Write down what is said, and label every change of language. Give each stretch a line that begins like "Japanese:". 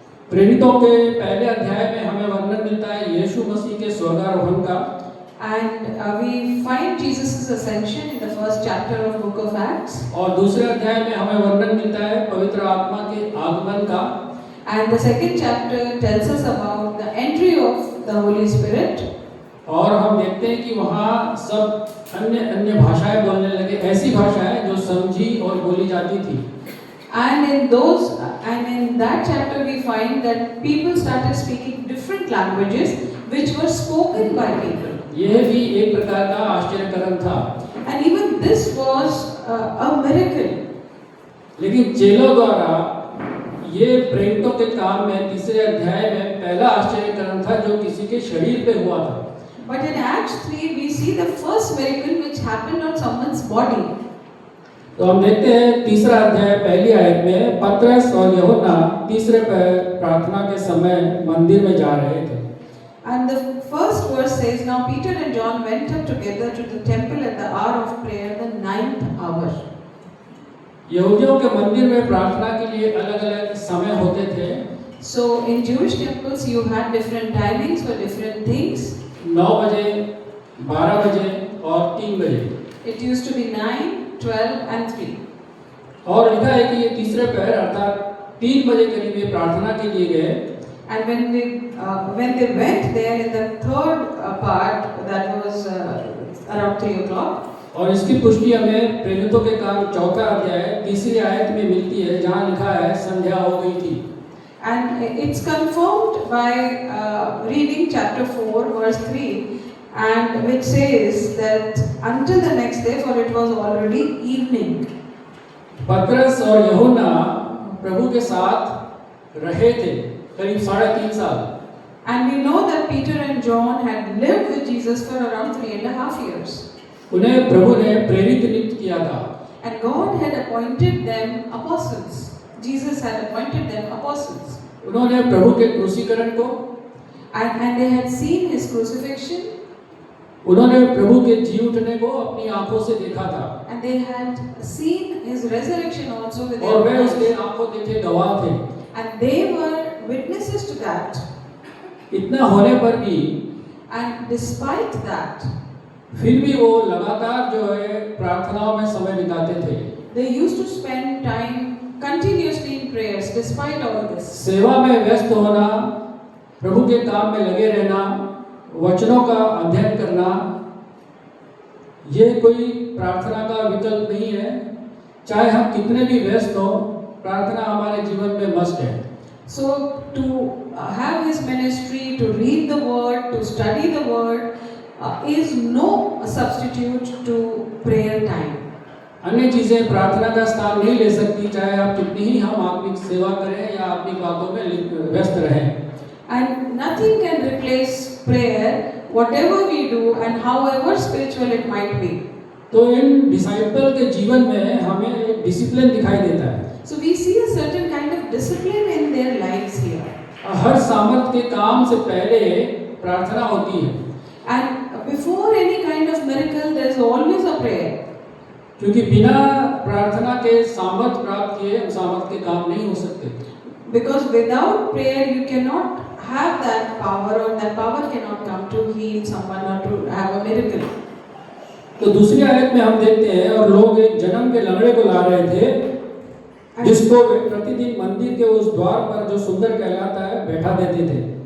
Hindi: प्रेरितों के पहले अध्याय में हमें वर्णन मिलता है यीशु मसीह के स्वर्गारोहण का।
English: And we find Jesus' ascension in the first chapter of book of Acts.
Hindi: और दूसरे अध्याय में हमें वर्णन मिलता है पवित्र आत्मा के आगमन का।
English: And the second chapter tells us about the entry of the Holy Spirit.
Hindi: और हम देखते हैं कि वहाँ सब अन्य भाषाएं बोलने लगे, ऐसी भाषाएं जो समझी और बोली जाती थी।
English: And in that chapter we find that people started speaking different languages which were spoken by people.
Hindi: यह भी एक प्रकार का आश्चर्यकरण था।
English: And even this was a miracle.
Hindi: लेकिन चेलों द्वारा ये प्रेरितों के काम में 3रे अध्याय में पहला आश्चर्यकरण था जो किसी के शरीर पे हुआ था।
English: But in Acts 3 we see the first miracle which happened on someone's body.
Hindi: तो हम देखते हैं 3रा अध्याय पहली आयत में पतरस और यूहन्ना तीसरे प्रार्थना के समय मंदिर में जा रहे थे।
English: And the first verse says, Now Peter and John went up together to the temple at the hour of prayer, the 9th hour.
Hindi: यहूदियों के मंदिर में प्रार्थना के लिए अलग-अलग समय होते थे।
English: So in Jewish temples you had different timings for different things.
Hindi: 9 बजे, 12 बजे और 3 बजे।
English: It used to be 9, 12 and 3.
Hindi: और लिखा है कि ये तीसरे पहर अर्थात 3 बजे करीब ये प्रार्थना के लिए गए।
English: And when they went there in the third part, that was around 3 o'clock.
Hindi: और इसकी पुष्टि हमें प्रेरितों के काम 4 अध्याय 3री आयत में मिलती है जहाँ लिखा है संध्या हो गई थी।
English: And it's confirmed by reading chapter 4 verse 3, and which says that until the next day, for it was already evening.
Hindi: पतरस और यूहन्ना प्रभु के साथ रहे थे करीब 3.5 साल।
English: And we know that Peter and John had lived with Jesus for around 3.5 years.
Hindi: उन्हें प्रभु ने प्रेरित नियुक्त किया था।
English: And God had appointed them apostles. Jesus had appointed them apostles.
Hindi: उन्होंने प्रभु के क्रूसीकरण को,
English: And they had seen his crucifixion,
Hindi: उन्होंने प्रभु के जी उठने को अपनी आंखों से देखा था,
English: and they had seen his resurrection also with
Hindi: और वे
English: their
Hindi: उसके
English: eyes.
Hindi: आंखों देखे गवाह थे।
English: And they were witnesses to that.
Hindi: इतना होने पर भी
English: And despite that,
Hindi: फिर भी वो लगातार जो है प्रार्थनाओं में समय बिताते थे,
English: they used to spend time continuously in prayers despite all this.
Hindi: सेवा में व्यस्त होना, प्रभु के काम में लगे रहना, वचनों का अध्ययन करना, ये कोई प्रार्थना का विकल्प नहीं है। चाहे हम कितने भी व्यस्त हों, प्रार्थना हमारे जीवन में मस्ट है।
English: So to have his ministry, to read the word, to study the word is no substitute to prayer time.
Hindi: अन्य चीजें प्रार्थना का स्थान नहीं ले सकती, चाहे आप कितनी ही हम आत्मिक सेवा करें या आत्मिक बातों में व्यस्त रहें।
English: And nothing can replace prayer, whatever we do and however spiritual it might be.
Hindi: तो इन डिसाइपल के जीवन में हमें एक डिसिप्लिन दिखाई देता है।
English: So we see a certain kind of discipline in their lives here.
Hindi: हर सामर्थ के काम से पहले प्रार्थना होती है,
English: And before any kind of miracle, there is always a prayer.
Hindi: क्योंकि बिना प्रार्थना के सामर्थ प्राप्त किए हम सामर्थ के काम नहीं हो सकते।
English: Because without prayer, you cannot have that power, or that power cannot come to heal someone or to have a miracle.
Hindi: तो दूसरी आयत में हम देखते हैं, और लोग एक जन्म के लंगड़े को ला रहे थे, जिसको वे प्रतिदिन मंदिर के उस द्वार पर जो सुंदर कहलाता है बैठा देते थे।